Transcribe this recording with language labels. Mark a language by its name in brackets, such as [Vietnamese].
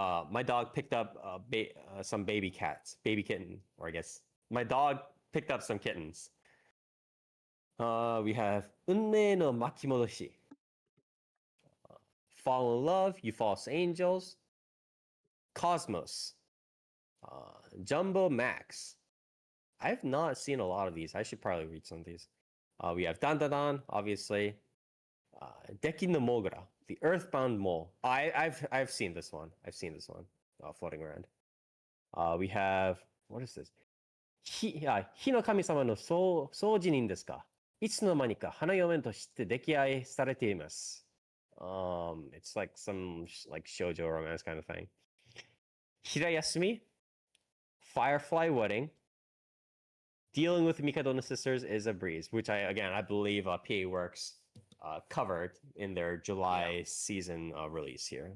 [English] My dog picked up some baby kitten, or I guess my dog picked up some kittens. [Japanese] We have 運命の巻き戻し. [English] Fall in Love, You False Angels. Cosmos. Jumbo Max. I've not seen a lot of these. I should probably read some of these. We have Dandadan, obviously. Deki no Mogra, The Earthbound Mole. I've seen this one. Floating around. We have, what is this? [Japanese] 火の神様の掃除人ですか? いつの間にか花嫁として溺愛されています。 [English] It's like some like shoujo romance kind of thing. Hirayasumi, Firefly Wedding. Dealing with Mikado and the sisters is a breeze, which I believe PA Works covered in their July season release here.